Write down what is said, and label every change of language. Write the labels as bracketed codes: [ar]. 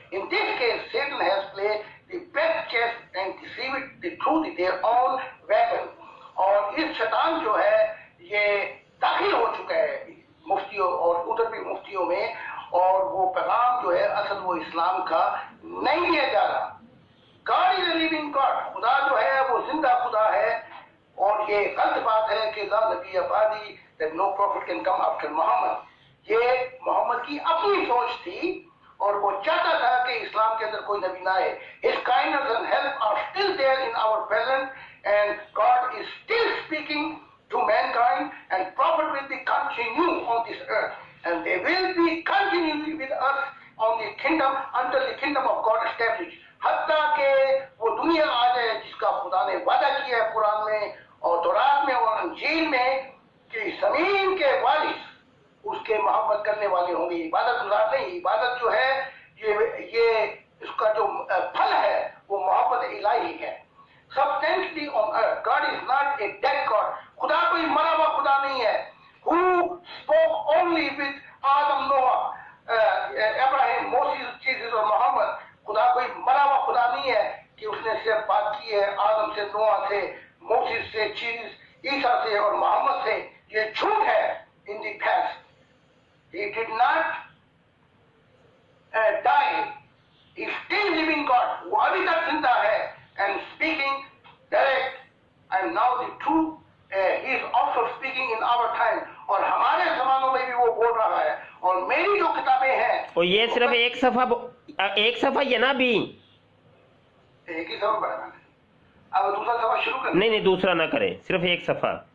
[en] In this case, Satan has played the best chess and deceived the truth with their own weapon. [hi] और इस शैतान जो है ये दाखिल हो चुका है मुफ्तियों और उधर भी मुफ्तियों में, और वो पैगाम जो है असल वो इस्लाम का नहीं दिया जा रहा. [en] God is a living God. [hi] खुदा जो है वो जिंदा खुदा है, और ये गलत बात है कि [ar] ला नबी अबादी [en] that no prophet can come after Muhammad. [hi] ये मोहम्मद की अपनी सोच थी और वो चाहता था कि इस्लाम के अंदर कोई नबी ना आए. [en] His kindness and help are still there in our present, and God is still speaking to mankind, and prophet will be continue on this earth, and they will be continually with us on the kingdom until the kingdom of God established. [hi] हत्ता के वो दुनिया आ जाए जिसका खुदा ने वादा किया है कुरान में और तौरात में और अंजील में कि जमीन के वारिस उसके मोहब्बत करने वाले होंगे. इबादत गुजार नहीं, इबादत जो है ये इसका जो फल है वो मोहब्बत इलाही है. [en] Substantially on earth, God is not a dead God. [hi] खुदा कोई मरा हुआ खुदा नहीं है. [en] Who spoke only with Adam, Noah, Abraham, Moses, Jesus और Muhammad. [hi] खुदा कोई मरा हुआ खुदा नहीं है कि उसने सिर्फ बात की है आदम से, नोआ से, मोसेस से, जीसस, ईसा से और मोहम्मद से. ये झूठ है. [en] In the past, he did not die. He still living God. [hi] वो अभी तक जिंदा है [en] and speaking direct, and now the truth. He is also speaking in our time. [hi] और हमारे जमानों में भी वो बोल रहा है. और मेरी जो किताबें हैं और ये सिर्फ एक सफा ये ना भी एक ही सफा पढ़ा मैंने. अब दूसरा सफा शुरू कर. नहीं दूसरा ना करें, सिर्फ एक सफा.